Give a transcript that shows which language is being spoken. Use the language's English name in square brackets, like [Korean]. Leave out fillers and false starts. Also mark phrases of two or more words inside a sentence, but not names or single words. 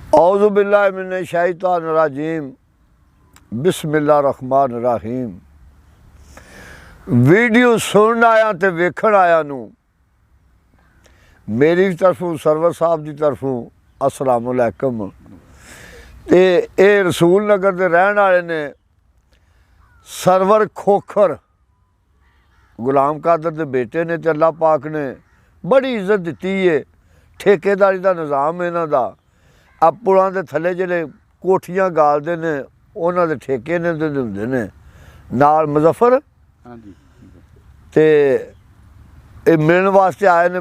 [Arabic] أعوذ بالله من الشيطان الرجيم بسم الله الرحمن الرحيم. [Punjabi] ਵੀਡੀਓ ਸੁਣ ਆਇਆ ਤੋ ਵੇਖਣ ਆਇਆ ਨੂੰ ਮੇਰੀ ਤਰਫ਼ੋਂ ਸਰਵਰ ਸਾਹਿਬ ਕੀ ਤਰਫ਼ੋਂ [Arabic] السلام عليكم. [Punjabi] ਤੇ ਯੇ ਰਸੂਲ ਨਗਰ ਕੇ ਰਹਿਣੇ ਵਾਲੇ ਨੇ ਸਰਵਰ ਖੋਖਰ ਗੁਲਾਮ ਕਾਦਰ ਕੇ ਬੇਟੇ ਨੇ, ਤੋ ਅੱਲ੍ਹਾ ਪਾਕ ਨੇ ਬੜੀ ਇੱਜ਼ਤ ਦੀ ਹੈ। ਠੇਕੇਦਾਰੀ ਕਾ ਨਿਜ਼ਾਮ ਇਨ੍ਹਾਂ ਦਾ ਆ ਪੁਲੋਂ ਕੇ ਥੱਲੇ ਜਿਹੜੇ ਕੋਠੀਆਂ ਗਾਲਦੇ ਨੇ ਉਨ੍ਹਾਂ ਦੇ ਠੇਕੇ ਨੇ ਤੇ ਹੁੰਦੇ ਨੇ ਨਾਲ ਮੁਜ਼ੱਫ਼ਰ ਤੇ ਯੇ ਮਿਲਣੇ ਵਾਸਤੇ ਆਏ ਨੇ।